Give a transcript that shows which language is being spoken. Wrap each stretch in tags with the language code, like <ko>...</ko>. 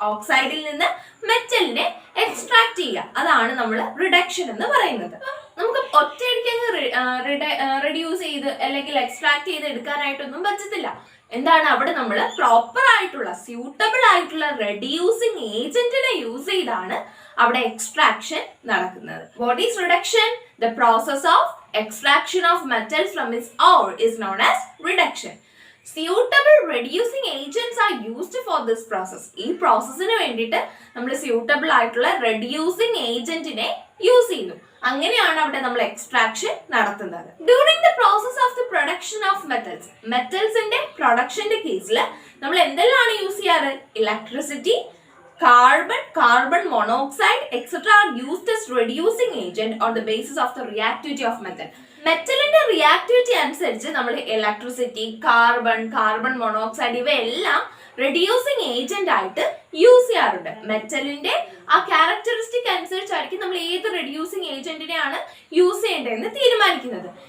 <ml>ഓക്സൈഡിൽ നിന്ന് മെറ്റലിനെ എക്സ്ട്രാക്ട് ചെയ്യുക, അതാണ് നമ്മൾ റിഡക്ഷൻ എന്ന് പറയുന്നത്. നമുക്ക് ഒറ്റയടിക്ക് റെഡ്യൂസ് ചെയ്ത് അല്ലെങ്കിൽ എക്സ്ട്രാക്ട് ചെയ്ത് എടുക്കാനായിട്ടൊന്നും പറ്റത്തില്ല. എന്താണ് അവിടെ നമ്മൾ പ്രോപ്പർ ആയിട്ടുള്ള സ്യൂട്ടബിൾ ആയിട്ടുള്ള റെഡ്യൂസിങ് ഏജന്റിനെ യൂസ് ചെയ്താണ് അവിടെ എക്സ്ട്രാക്ഷൻ നടക്കുന്നത്.</ml> <en>What is reduction? The process of extraction of metals from its ore is known as reduction. Suitable reducing agents are used for this process.</en> <ml>ഈ പ്രോസസ്സിന് വേണ്ടിയിട്ട് നമ്മൾ സ്യൂട്ടബിൾ ആയിട്ടുള്ള റെഡ്യൂസിങ് ഏജന്റിനെ യൂസ് ചെയ്യുന്നു. അങ്ങനെയാണ് അവിടെ നമ്മൾ എക്സ്ട്രാക്ഷൻ നടത്തുന്നത്.</ml> <en>during the process of the production of metals,</en> <ml>മെറ്റൽസിന്റെ പ്രൊഡക്ഷന്റെ കേസിൽ നമ്മൾ എന്തെല്ലാം യൂസ് ചെയ്യാറ്?</ml> <en>Electricity, carbon monoxide, etc. are used as reducing agent on the basis of the reactivity of metal.</en> <ml>മെറ്റലിന്റെ reactivity അനുസരിച്ച് നമ്മൾ ഇലക്ട്രിസിറ്റി, കാർബൺ മോണോക്സൈഡ് ഇവയെല്ലാം reducing agent ആയിട്ട് use ചെയ്യാറുണ്ട്. മെറ്റലിന്റെ ആ ക്യാരക്ടറിസ്റ്റിക് അനുസരിച്ചായിരിക്കും നമ്മൾ ഏത് റെഡ്യൂസിങ് ഏജന്റിനെയാണ് യൂസ് ചെയ്യേണ്ടതെന്ന് തീരുമാനിക്കുന്നത്.</ml>